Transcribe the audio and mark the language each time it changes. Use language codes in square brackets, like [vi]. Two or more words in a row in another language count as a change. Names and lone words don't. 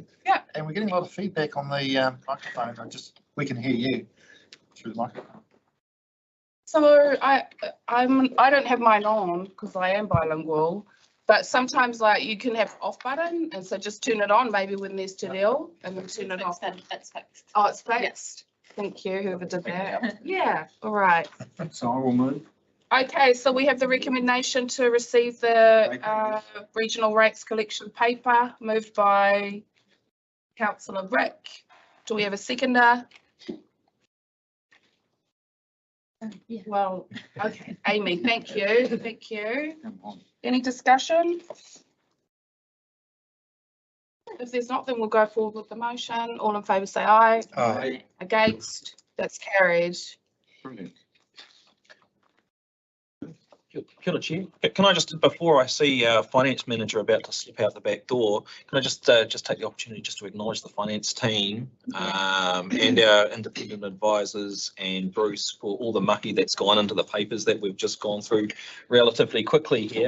[en] Yeah. And we're getting a lot of feedback on the microphone. We can hear you through the microphone. So I don't have mine on because I am bilingual, but sometimes like you can have off button, and so just turn it on maybe when there's [mi] te reo [en] and then turn it off. That's fixed. Oh, it's fixed. Thank you, whoever did that. Yeah, all right. So I will move. Okay, so we have the recommendation to receive the regional rates collection paper moved by councillor Rick. Do we have a seconder? Yeah. Well, okay, Amy, thank you, thank you. Come on. Any discussion? If there's not, then we'll go forward with the motion. All in favour say aye. Aye. Against? That's carried. Brilliant. [mi] Kia ora, [en] Chair. Can I just, before I see our finance manager about to slip out the back door, can I just take the opportunity just to acknowledge the finance team and our independent advisors and Bruce for all the mucky that's gone into the papers that we've just gone through relatively quickly here.